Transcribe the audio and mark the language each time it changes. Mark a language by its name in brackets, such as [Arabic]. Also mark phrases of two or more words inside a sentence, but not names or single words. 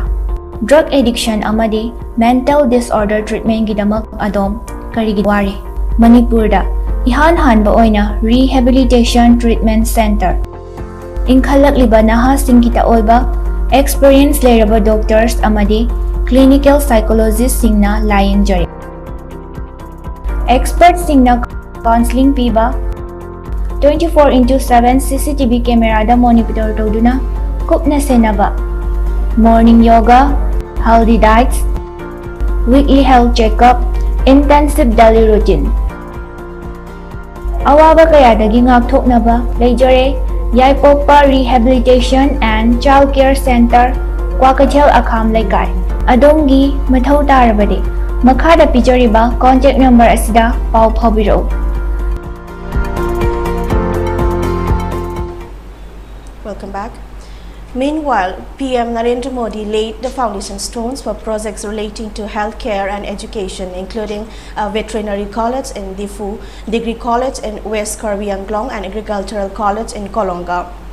[English] Drug addiction [Manipuri] amadi [English] mental disorder treatment [Manipuri] gidamak adom karigi wari. Manipurda ihan ba oina [English] rehabilitation treatment center. [Manipuri] Inkhalak liba naha singkita olba experienced lairaba doctors amadi [English] clinical psychologists [Manipuri] singna lying jari. Experts singna counseling piba 24/7 [English] CCTV camera [Manipuri] da monitor toduna kupna senaba. [English] Morning yoga, healthy diets, weekly health checkup, intensive daily routine. [Manipuri] Awaba kayadagi ngakthoknaba leijare Yaipokpa Rehabilitation and Child Care Center, Kwakathel Akham Laikai. Adongi mathau tarabadi makhada pijariba [English] contact number [Manipuri] asida pau phobiro. [English] Welcome back. Meanwhile, PM Narendra Modi laid the foundation stones for projects relating to healthcare and education, including a veterinary college in Difu, degree college in West Karbi Anglong, and agricultural college in Kolonga.